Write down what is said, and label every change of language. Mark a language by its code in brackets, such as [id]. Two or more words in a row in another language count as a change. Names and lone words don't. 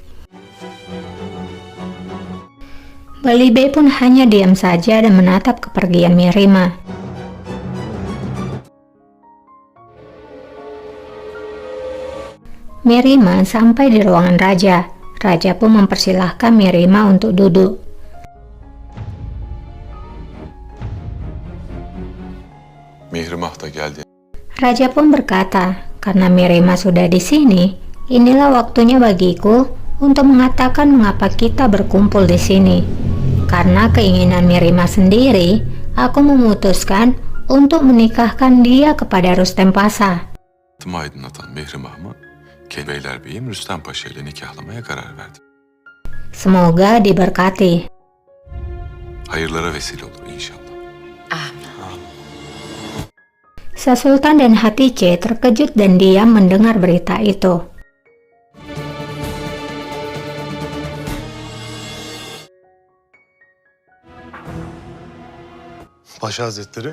[id] Balibe pun hanya diam saja dan menatap kepergian Mirima. Mirima sampai di ruangan raja. Raja pun mempersilahkan Mirima untuk duduk. [tr] Mihrimah da geldi. [id] Raja pun berkata, "Karena Mirima sudah di sini, inilah waktunya bagiku untuk mengatakan mengapa kita berkumpul di sini. Karena keinginan Mirima sendiri, aku memutuskan untuk menikahkan dia kepada Rustem Pasha." [tr] Tüm aydınlatan Mihrimah'ımı kendi Beylerbeyim Rüstem Paşa ile nikahlamaya karar verdim. [id] Semoga diberkati. [tr] Hayırlara vesile olur inşallah. [id] Sang Sultan dan Hatice terkejut dan diam mendengar berita itu. [tr] Paşa Hazretleri,